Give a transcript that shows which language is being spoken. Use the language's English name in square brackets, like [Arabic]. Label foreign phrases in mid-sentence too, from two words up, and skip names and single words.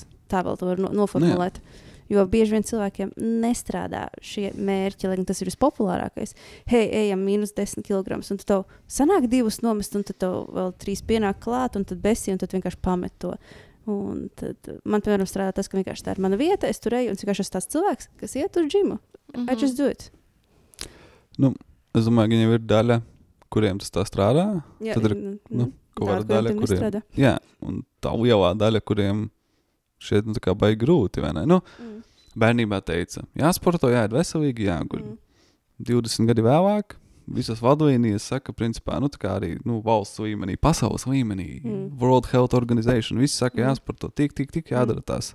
[Latvian] Tā vēl to var noformulēt. Jo bieži vien cilvēkiem nestrādā šie mērķi, lai tas ir vispopulārākais. Ejam -10 kg, un tad tev sanāk 2 nomest, un tad tev vēl 3 pienāk klāt, un tad besi, un tad vienkārši pamet to. Un tad man, piemēram, strādā tas, ka vienkārši tā ir mana vieta, es tur eju, un vienkārši esmu tāds cilvēks, kas iet uz džimu. [English] I just do it. [Latvian] Es domāju, ka viņiem ir daļa, kuriem tas tā strādā. Jā, tad ir kaut kāda daļa, kuriem nestrādā. Jā, un tā lielā daļa, kuriem šeit tā kā baigi grūti, vai ne? Bērnībā teica, jāsporto, jāiet veselīgi, jāguļ. 20 gadi vēlāk visas vadlīnijas saka, principā, tā kā arī valsts līmenī, pasaules līmenī, World Health Organization, visi saka, jāsporto, tik, jādara tās.